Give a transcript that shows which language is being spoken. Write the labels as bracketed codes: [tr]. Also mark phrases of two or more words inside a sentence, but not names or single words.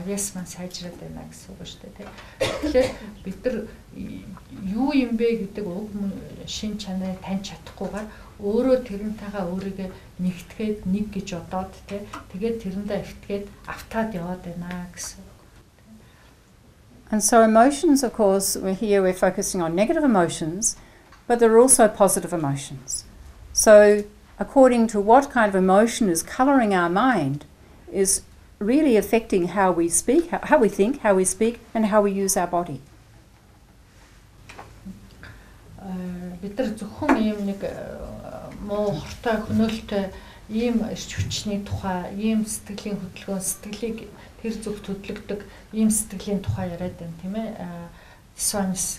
[mn] Авьяас маань сайжраад байна гэсэн үг шүү дээ, тий? Тэгэхээр бид нар юу юм бэ гэдэг уг шин чанарыг таньж чадахгүйгээр өөрөө тэрнтэйгээ өөрийгөө нэгтгээд нэг гэж бодоод тэгээд тэрэндээ итгээд автаад яваад байна гэсэн. [en] And so emotions, of course, we're focusing on negative emotions, but there are also positive emotions. So according to what kind of emotion is colouring our mind is really affecting how we speak, how we think, how we speak, and how we use our body. [mn] Бид нар зөвхөн ийм нэг муу хортой хөнөөлтөй ийм ирч хүчний тухай, ийм сэтгэлийн хөдөлгөөн, сэтгэлийг тэр зүгт хөдлөгдөг ийм сэтгэлийн тухай яриад байна тийм ээ. Дисонанс.